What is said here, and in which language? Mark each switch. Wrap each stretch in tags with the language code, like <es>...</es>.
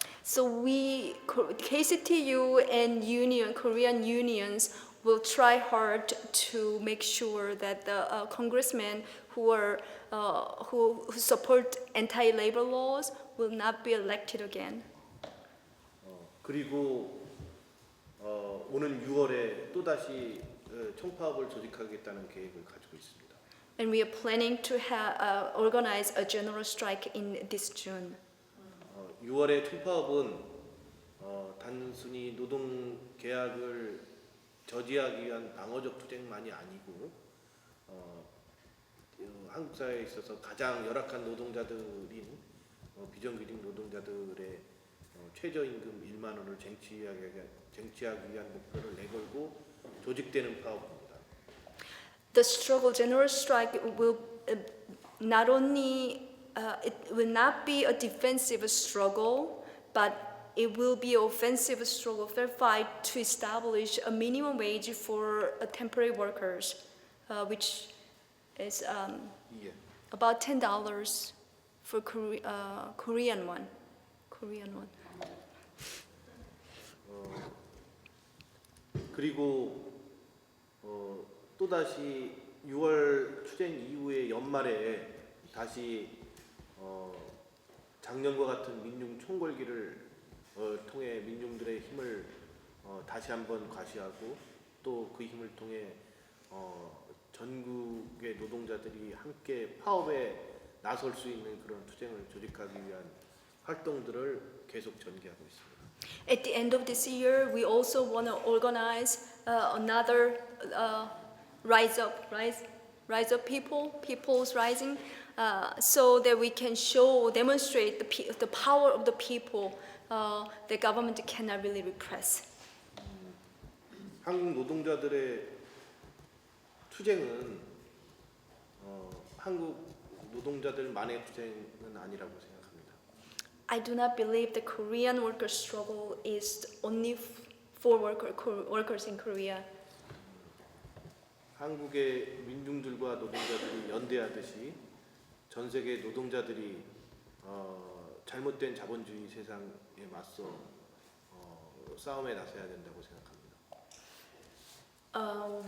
<en>So we, KCTU and Korean unions will try hard to make sure that the congressmen who support anti-labor laws will not be elected again.</en> <ko>그리고 오는 6월에 또다시 총파업을 조직하겠다는 계획을 가지고 있습니다.</ko> <en>And we are planning to organize a general strike in this June.</en> <ko>6월의 총파업은 단순히 노동 계약을 저지하기 위한 방어적 투쟁만이 아니고 한국 사회에 있어서 가장 열악한 노동자들인 비정규직 노동자들의 최저임금 1만 원을 쟁취하기 위한 목표를 내걸고 조직되는 파업입니다.</ko> <en>The struggle, general strike, will not only it will not be a defensive struggle, but it will be an offensive struggle, fair fight to establish a minimum wage for temporary workers, which is</en> <ko>예.</ko> <en>about $10 for Korean won.</en> <ko>그리고 또다시 6월 투쟁 이후에 연말에 다시 작년과 같은 민중 총궐기를 통해 민중들의 힘을 다시 한번 과시하고 또 그 힘을 통해 전국의 노동자들이 함께 파업에 나설 수 있는 그런 투쟁을 조직하기 위한 활동들을 계속 전개하고 있습니다.</ko> <en>At the end of this year, we also want to organize another rise up people's rising, so that we can demonstrate the power of the people. The government cannot really repress.</en> <ko>한국 노동자들의 투쟁은 한국 노동자들만의 투쟁은 아니라고 생각합니다.</ko> <en>I do not believe the Korean worker struggle is only for workers in Korea.</en> <ko>한국의 민중들과 노동자들이 연대하듯이 전 세계 노동자들이 잘못된 자본주의 세상에 맞서 싸움에 나서야 된다고 생각합니다.</ko>